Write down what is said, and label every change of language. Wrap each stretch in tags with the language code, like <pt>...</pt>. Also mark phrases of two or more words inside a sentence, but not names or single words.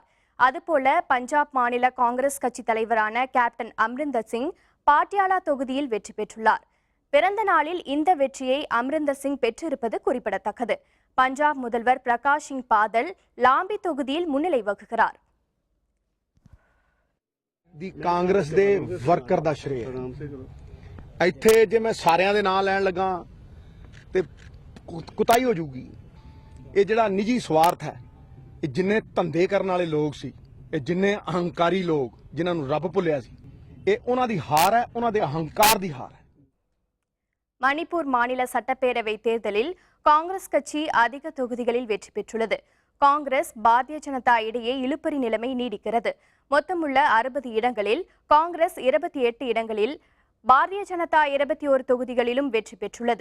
<ta>அதுபோல பஞ்சாப் மாநில காங்கிரஸ் கட்சி தலைவரான கேப்டன் அம்ரிந்தர் சிங் பாட்டியாலா தொகுதியில் வெற்றி பெற்றுள்ளார். பிறந்த நாளில் இந்த வெற்றியை அம்ரிந்தர் சிங் பெற்றிருப்பது குறிப்பிடத்தக்கது. பஞ்சாப் முதல்வர் பிரகாஷ் சிங் பாதல் லாம்பி தொகுதியில் முன்னிலை வகுக்கிறார்.</ta> <pa>ਕਾਂਗਰਸ ਦੇ ਵਰਕਰ ਦਾ ਸ਼੍ਰੇ ਇੱਥੇ ਜੇ ਮੈਂ ਸਾਰਿਆਂ ਦੇ ਨਾਂ ਲੈਣ ਲੱਗਾ ਤੇ ਕੁਤਾਈ ਹੋ ਜੂਗੀ। ਇਹ ਜਿਹੜਾ ਨਿੱਜੀ ਸਵਾਰਥ ਹੈ, ਇਹ ਜਿੰਨੇ ਧੰਦੇ ਕਰਨ ਵਾਲੇ ਲੋਕ ਸੀ, ਇਹ ਜਿੰਨੇ ਅਹੰਕਾਰੀ ਲੋਕ ਜਿਨ੍ਹਾਂ ਨੂੰ ਰੱਬ ਭੁੱਲਿਆ ਸੀ, ਇਹ ਉਹਨਾਂ ਦੀ ਹਾਰ ਹੈ, ਉਹਨਾਂ ਦੇ ਅਹੰਕਾਰ ਦੀ ਹਾਰ ਹੈ।</pa> <ta>மணிப்பூர் மாநில சட்டப்பேரவை தேர்தலில் காங்கிரஸ் கட்சி அதிக தொகுதிகளில் வெற்றி பெற்றுள்ளது. காங்கிரஸ் பாரதிய ஜனதா இடையே இழுபறி நிலைமை நீடிக்கிறது. மொத்தமுள்ள 60 இடங்களில் காங்கிரஸ் 28 இடங்களில், பாரதிய ஜனதா 21 தொகுதிகளிலும் வெற்றி பெற்றுள்ளது.</ta>